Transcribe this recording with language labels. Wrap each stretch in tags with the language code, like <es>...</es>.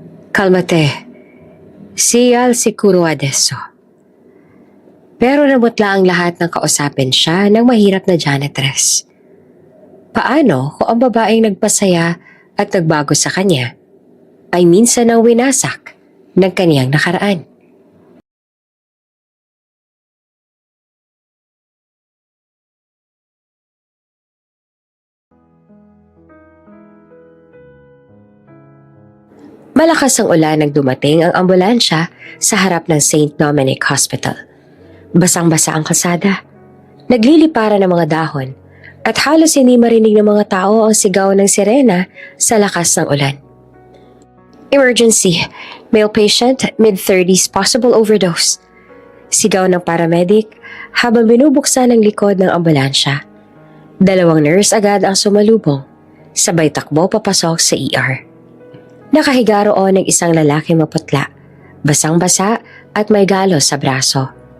<it>"Calmate, sia al sicuro adesso."</it> <tl>Pero namutla ang lahat ng kausapin siya ng mahirap na janitress. Paano kung ang babaeng nagpasaya at nagbago sa kanya ay minsan ang winasak ng kaniyang nakaraan? Malakas ang ulan nang dumating ang ambulansya sa harap ng St. Dominic Hospital. Basang-basa ang kalsada. Nagliliparan ng mga dahon at halos hindi marinig ng mga tao ang sigaw ng sirena sa lakas ng ulan.</tl> <en>"Emergency, male patient, mid-30s, possible overdose."</en> <tl>Sigaw ng paramedic habang binubuksan ang likod ng ambulansya. 2 nurse agad ang sumalubong, sabay takbo papasok sa ER. Nakahiga roon ng isang lalaki maputla, basang-basa at may galos sa braso.</tl>